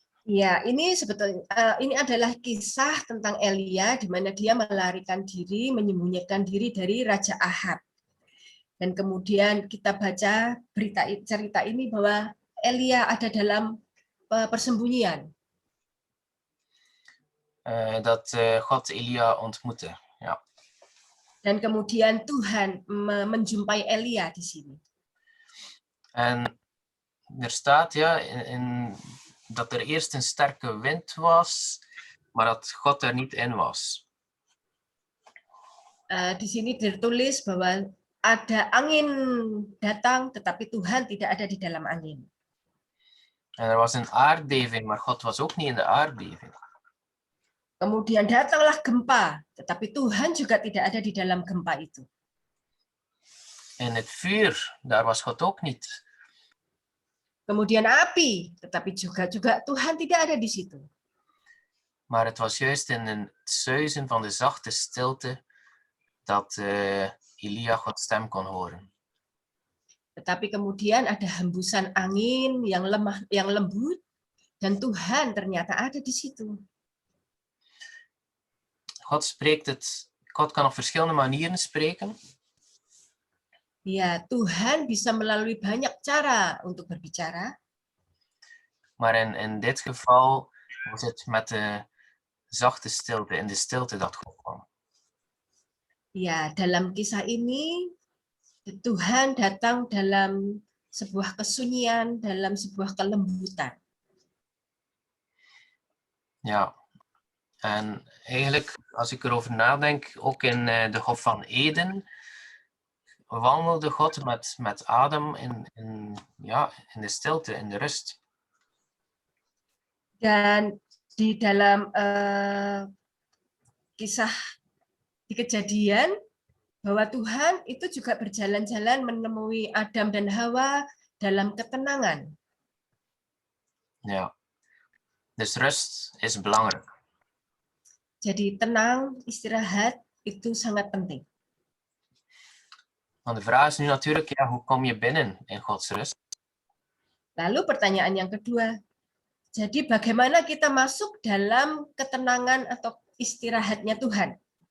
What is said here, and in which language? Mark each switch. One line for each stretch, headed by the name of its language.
Indonesian: Ya, ini sebetulnya ini adalah kisah tentang Elia di mana dia melarikan diri, menyembunyikan diri dari Raja Ahab. Dan kemudian kita baca cerita ini bahwa Elia ada dalam persembunyian.
Dutch: Dat God Elia ontmoette. Ja.
Indonesian: Dan kemudian Tuhan menjumpai Elia di sini.
Dutch: En er staat ja dat er eerst een sterke wind was, maar dat God er niet in was.
Indonesian: Di sini tertulis bahwa ada angin datang, tetapi Tuhan tidak ada di dalam angin.
Dutch: En er was een aardbeving, maar God was ook niet in de aardbeving.
Indonesian: Kemudian datanglah gempa, tetapi Tuhan juga tidak ada di dalam gempa itu.
Dutch: In het vuur, daar was God ook niet.
Indonesian: Kemudian api, tetapi juga Tuhan tidak ada di situ.
Dutch: Maar het was juist in het suizen van de zachte stilte dat Elia Gods stem kon horen.
Indonesian: Tetapi kemudian ada hembusan angin yang lembut, dan Tuhan ternyata ada di situ.
Dutch: God spreekt het God kan op verschillende manieren spreken.
Indonesian: Ya, Tuhan bisa melalui banyak cara untuk berbicara.
Dutch: Maar in dit geval was het met de zachte stilte, in de stilte dat God kwam.
Indonesian: Ya, dalam kisah ini Tuhan datang dalam sebuah kesunyian, dalam sebuah kelembutan.
Dutch: Ja, en eigenlijk, als ik erover nadenk, ook in de Hof van Eden, wandelde God met Adam in de stilte, in de rust.
Indonesian: Dan di dalam kisah di Kejadian, bahwa Tuhan itu juga berjalan-jalan menemui Adam dan Hawa dalam ketenangan.
Dutch: Ja, dus rust is belangrijk.
Indonesian: Jadi tenang, istirahat itu sangat penting.
Dutch: Want de vraag is nu natuurlijk, ja, hoe kom je binnen in Gods rust?
Indonesian: Lalu pertanyaan yang kedua, jadi bagaimana kita masuk dalam ketenangan atau istirahatnya Tuhan?